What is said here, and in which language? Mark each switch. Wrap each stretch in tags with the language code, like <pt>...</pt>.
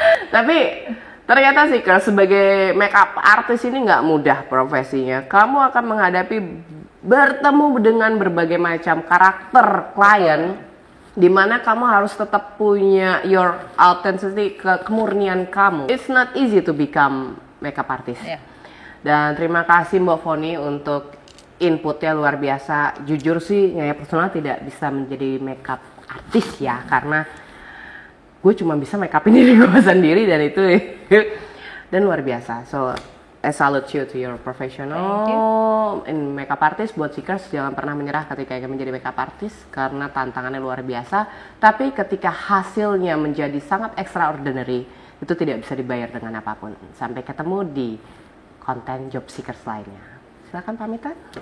<id>Tapi ternyata sih sebagai makeup artist ini nggak mudah profesinya. Kamu akan menghadapi bertemu dengan berbagai macam karakter klien, di mana kamu harus tetap punya</id> <en>your authenticity,</en> <id>kemurnian kamu.</id> <en>It's not easy to become makeup artist. Yeah.</en> <id>Dan terima kasih Mbak Foni untuk inputnya luar biasa. Jujur sih, saya personal tidak bisa menjadi makeup artist ya, karena gue cuma bisa make upin diri gue sendiri, dan itu dan luar biasa.</id> <en>So I salute you to your professional in makeup artist.</en> <id>Buat Seekers, jangan pernah menyerah ketika ingin menjadi makeup artist, karena tantangannya luar biasa. Tapi ketika hasilnya menjadi sangat extraordinary, itu tidak bisa dibayar dengan apapun. Sampai ketemu di konten Job Seekers lainnya. Silakan pamitan.</id>